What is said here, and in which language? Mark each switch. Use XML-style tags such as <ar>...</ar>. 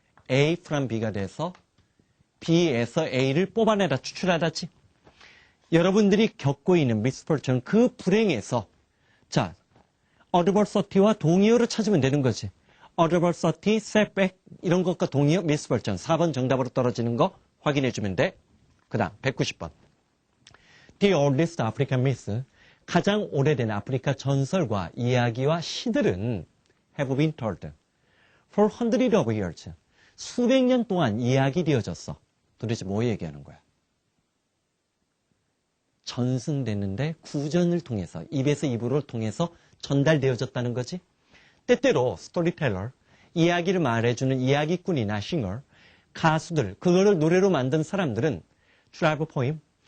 <ko>A from B가 돼서 B에서 A를 뽑아내라, 추출하다지. 여러분들이 겪고 있는 misfortune, 그 불행에서 자, adversity와 동의어를 찾으면 되는 거지. adversity, setback 이런 것과 동의어, misfortune. 4번 정답으로 떨어지는 거 확인해 주면 돼. 그 다음 190번.</ko> <en>The oldest African myths,</en> <ko>가장 오래된 아프리카 전설과 이야기와 시들은</ko> <en>have been told for hundreds of years.</en> <ko>수백 년 동안 이야기 되어졌어. 도대체 뭐 얘기하는 거야? 전승됐는데 구전을 통해서, 입에서 입으로 통해서 전달되어졌다는 거지. 때때로 스토리텔러, 이야기를 말해주는 이야기꾼이나 싱어, 가수들, 그거를 노래로 만든 사람들은 트라이브 포임.</ko>